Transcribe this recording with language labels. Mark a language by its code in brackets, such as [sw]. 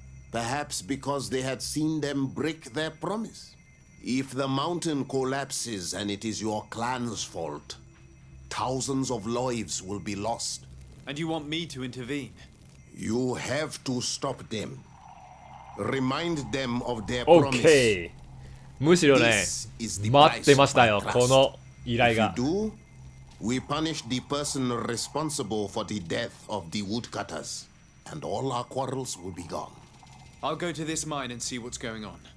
[en] Perhaps because they had seen them break their promise. If the mountain collapses and it is your clan's fault, thousands of lives will be lost. And you want me to intervene? You have to stop them. Remind them of their promise. OK。 [ja] むしろね、待ってましたよ、この依頼が。 [en] We punish the person responsible for the death of the woodcutters, and all our quarrels will be gone. I'll go to this mine and see what's going on.